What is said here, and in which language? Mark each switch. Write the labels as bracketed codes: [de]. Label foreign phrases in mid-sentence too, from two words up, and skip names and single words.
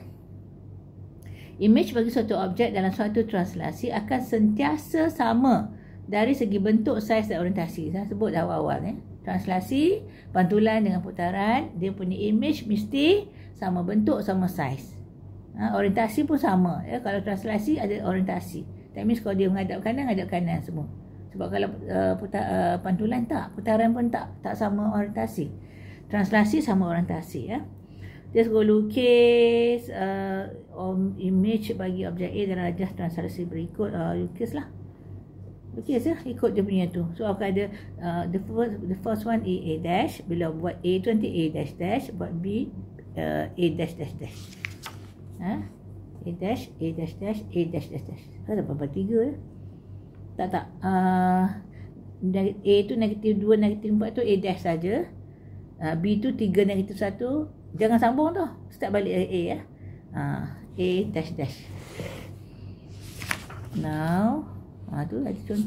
[ms] Image bagi suatu objek dalam suatu translasi akan sentiasa sama dari segi bentuk, saiz dan orientasi. Saya sebut dah awal-awal Translasi, pantulan dengan putaran, dia punya image mesti sama bentuk, sama saiz. Orientasi pun sama. Kalau translasi ada orientasi. [en] That means [ms] kalau dia menghadap kanan semua. Sebab kalau pantulan tak, putaran pun tak sama orientasi. Translasi sama orientasi [en] Just go [ms] lukis image bagi objek A dan rajah translasi berikut. Lukis lah. Lukis ikut dia punya tu. [en] So [ms] akan ada [en] the first one A dash. [ms] Bila buat A tu nanti [en] A dash dash. [ms] Buat B [en] A dash dash dash. A dash A dash dash A dash dash dash. [ms] Ada berapa 3 Tak. A tu negatif 2 negatif 4 tu [en] A dash [ms] saja. B tu 3 negatif 1. Jangan sambung tu. Start balik A [en] A dash dash. [ms] Now tu ada contoh.